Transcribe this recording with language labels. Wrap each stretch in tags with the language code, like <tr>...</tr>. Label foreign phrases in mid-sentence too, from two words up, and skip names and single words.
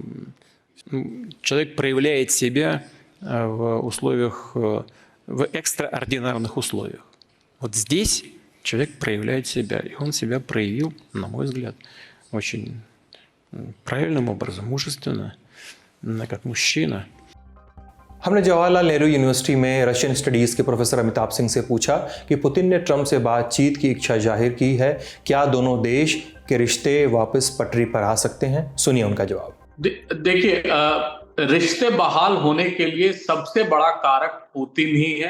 <ru>Человек проявляет себя в экстраординарных условиях. Вот здесь человек проявляет себя. И он себя проявил, на мой взгляд, очень правильным образом, мужественно, как мужчина.</ru> <hi>हमने जवाहरलाल नेहरू यूनिवर्सिटी में</hi> <en>Russian Studies</en> <hi>के प्रोफेसर अमिताभ सिंह से पूछा कि पुतिन ने ट्रंप से बातचीत की इच्छा जाहिर की है, क्या दोनों देश के रिश्ते वापस पटरी पर आ सकते हैं? सुनिए उनका जवाब। देखिए, रिश्ते बहाल होने के लिए सबसे बड़ा कारक पुतिन ही है।</hi>